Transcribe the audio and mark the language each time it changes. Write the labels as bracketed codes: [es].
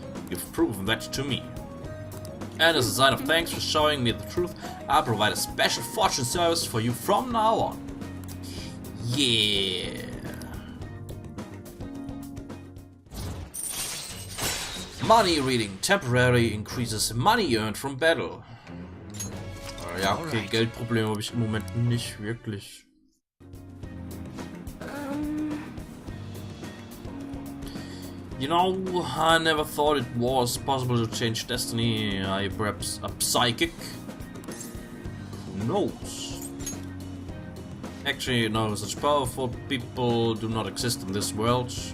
[en] You've proven that to me. And as a sign of thanks for showing me the truth, I'll provide a special fortune service for you from now on. Yeah. Money reading. Temporarily increases money earned from battle. [de] Ja, okay, Geldprobleme habe ich im Moment nicht wirklich. [en] You know, I never thought it was possible to change destiny. I perhaps a psychic? Who knows? Actually, no, such powerful people do not exist in this world.